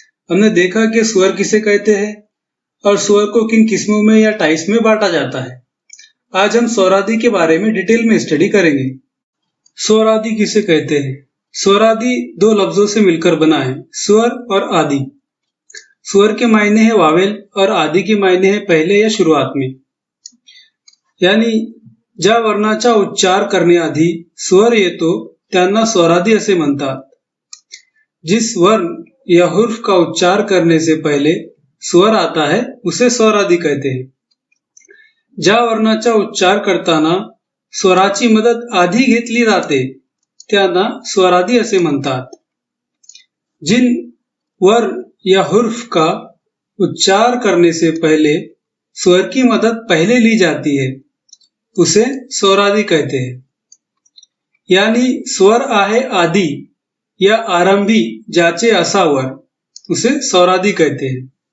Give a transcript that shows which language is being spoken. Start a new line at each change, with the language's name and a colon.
Hindi: हमने देखा कि स्वर किसे कहते हैं और स्वर को किन किस्मों में या टाइप्स में बांटा जाता है। आज हम स्वरादि के बारे में डिटेल में स्टडी करेंगे। स्वरादि किसे कहते हैं? स्वरादि दो लफ्जों से मिलकर बना है, स्वर और आदि। स्वर के मायने है वावेल और आदि के मायने है पहले या शुरुआत में।
Marathi: यानी ज्या वर्णाचा उच्चार करण्याआधी स्वर येतो त्यांना स्वरादि असे म्हणतात।
Hindi: जिस वर्ण या हुर्फ का उच्चार करने से पहले स्वर आता है उसे स्वरादि कहते हैं।
Marathi: ज्या वर्णाचा उच्चार करताना स्वराची मदत आधी घेतली जाते त्यांना स्वरादि असे म्हणतात।
Hindi: जिन वर्ण या हुर्फ का उच्चार करने से पहले स्वर की मदद पहले ली जाती है उसे स्वरादि कहते हैं।
Marathi: यानी स्वर आहे आदि या आरंभी ज्याचे असावर
Hindi: उसे स्वरादि कहते हैं।